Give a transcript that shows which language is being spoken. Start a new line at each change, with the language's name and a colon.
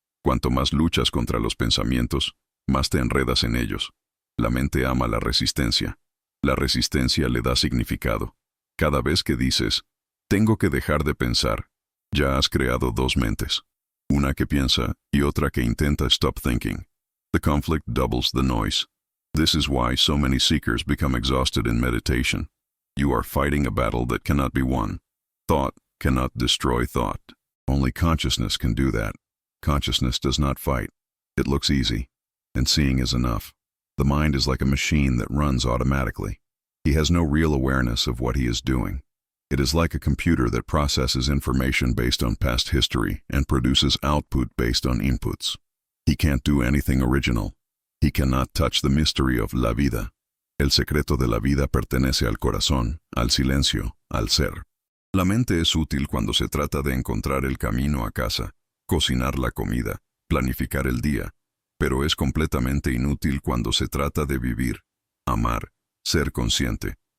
Spanish: Cuanto más luchas contra los pensamientos, más te enredas en ellos. La mente ama la resistencia. La resistencia le da significado. Cada vez que dices, «Tengo que dejar de pensar», ya has creado dos mentes. Una que piensa y otra que intenta stop thinking.
English: The conflict doubles the noise. This is why so many seekers become exhausted in meditation. You are fighting a battle that cannot be won. Thought cannot destroy thought. Only consciousness can do that. Consciousness does not fight. It looks easy. And seeing is enough. The mind is like a machine that runs automatically. He has no real awareness of what he is doing. It is like a computer that processes information based on past history and produces output based on inputs. He can't do anything original. He cannot touch the mystery of la vida.
Spanish: El secreto de la vida pertenece al corazón, al silencio, al ser. La mente es útil cuando se trata de encontrar el camino a casa, cocinar la comida, planificar el día, pero es completamente inútil cuando se trata de vivir, amar, ser consciente.